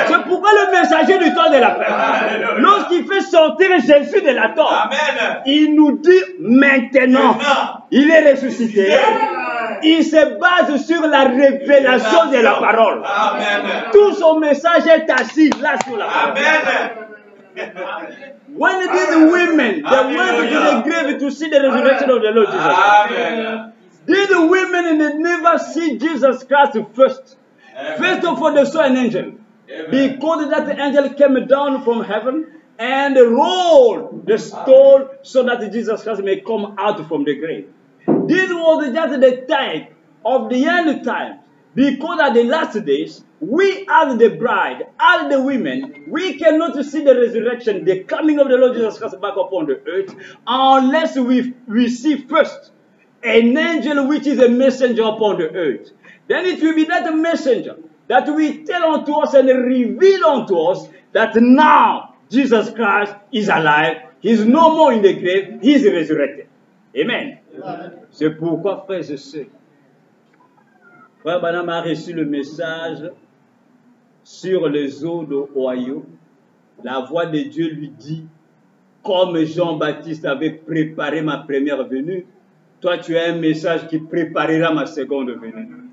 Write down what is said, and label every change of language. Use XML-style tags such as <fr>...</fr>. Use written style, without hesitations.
<fr>C'est pourquoi le messager du temps de la fin, lorsqu'il fait sortir Jésus de la tombe, Amen. il nous dit maintenant, il est ressuscité. Il se base sur la révélation de la parole. Amen. Tout son message est assis là sur la parole. Amen.</fr> <en>When these women, they went to the grave to see the resurrection of the Lord Jesus. Amen. Did the women they never see Jesus Christ first? First of all, they saw an angel. Because that angel came down from heaven and rolled the stone so that Jesus Christ may come out from the grave. This was just the time of the end times. Because at the last days, we as the bride, as the women, we cannot see the resurrection, the coming of the Lord Jesus Christ back upon the earth, unless we see first an angel which is a messenger upon the earth. Then it will be that messenger that will tell unto us and reveal unto us that now Jesus Christ is alive. He is no more in the grave. He is resurrected. Amen.</en> <fr>C'est pourquoi, frères et sœurs, Frère Branham a reçu le message sur les eaux d'Ohio. La voix de Dieu lui dit, comme Jean-Baptiste avait préparé ma première venue, toi tu as un message qui préparera ma seconde venue.</fr>